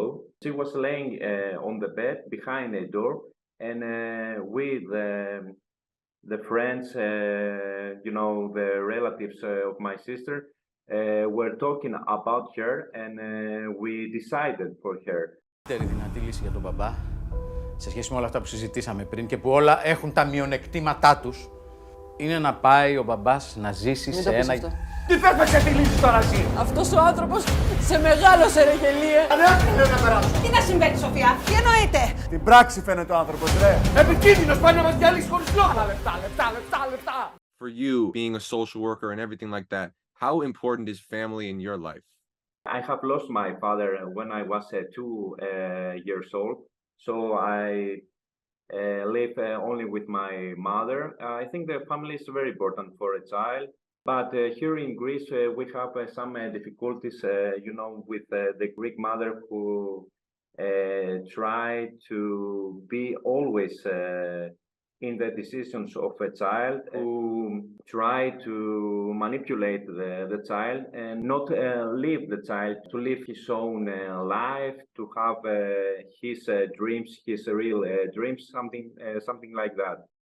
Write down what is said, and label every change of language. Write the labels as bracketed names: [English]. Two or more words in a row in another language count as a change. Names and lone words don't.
[English] She was laying on the bed behind a door, and with the friends, the relatives of my sister, were talking about her, and we decided for her. [Greek] Δυνατή λύση για τον μπαμπά, σε σχέση με όλα αυτά που συζητήσαμε πριν και που όλα έχουν τα μειονεκτήματά τους, είναι να πάει ο μπαμπάς να ζήσει σε ένα... Τι θες να ξεφυλίσεις τώρα εσύ! Αυτός ο άνθρωπος σε μεγάλωσε ρε γελίε. Τι να συμβαίνει, Σοφία, τι εννοείται! Στην πράξη φαίνεται ο άνθρωπος, ρε! Επικίνδυνος, πάει να μας διαλύσει χωρίς λόγο! Λεπτά! [English] For you, being a social worker and everything like that, how important is family in your life? I have lost my father when I was 2 years old, so I live only with my mother. I think the family is very important for a child. But here in Greece, we have some difficulties, with the Greek mother who try to be always in the decisions of a child, who try to manipulate the child and not leave the child to live his own life, to have his dreams, his real dreams, something like that.